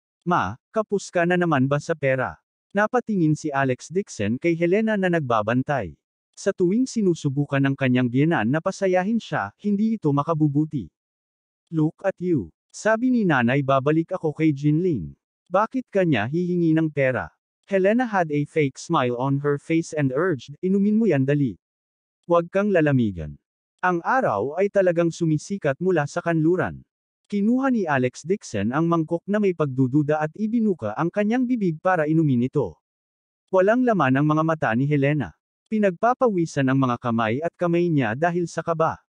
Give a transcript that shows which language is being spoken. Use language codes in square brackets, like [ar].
[tl] Ma, kapos ka na naman ba sa pera? Napatingin si Alex Dixon kay Helena na nagbabantay. Sa tuwing sinusubukan ng kanyang biyenan na pasayahin siya, hindi ito makabubuti. [en] Look at you. [tl] Sabi ni nanay babalik ako kay Jinling. Bakit kanya hihingi ng pera? [en] Helena had a fake smile on her face and urged, [tl] inumin mo yan dali. Huwag kang lalamigan. Ang araw ay talagang sumisikat mula sa kanluran. Kinuha ni Alex Dixon ang mangkok na may pagdududa at ibinuka ang kanyang bibig para inumin ito. Walang laman ang mga mata ni Helena. Pinagpapawisan ang mga kamay at kamay niya dahil sa kaba.